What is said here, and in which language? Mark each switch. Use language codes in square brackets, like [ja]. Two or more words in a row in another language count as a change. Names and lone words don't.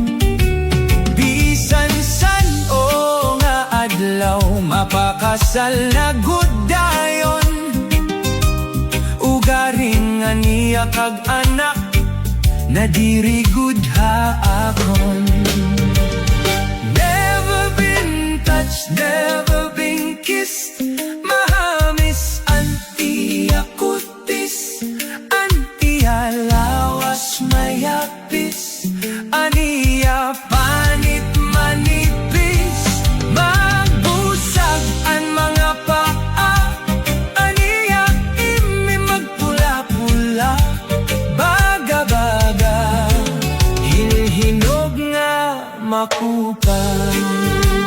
[war] Bisan san o nga adlaw, mapakasal na gud dayon. Ugaring nga niya kag anak, na diri gud haakon. [en] Never been touched, never been kissed, [war] mahamis antiya kutis, antiya lawas mayapis, aniya panit manipis, magbusag an mga paa, aniya imi magpula-pula, baga-baga, hinhinog nga makupal.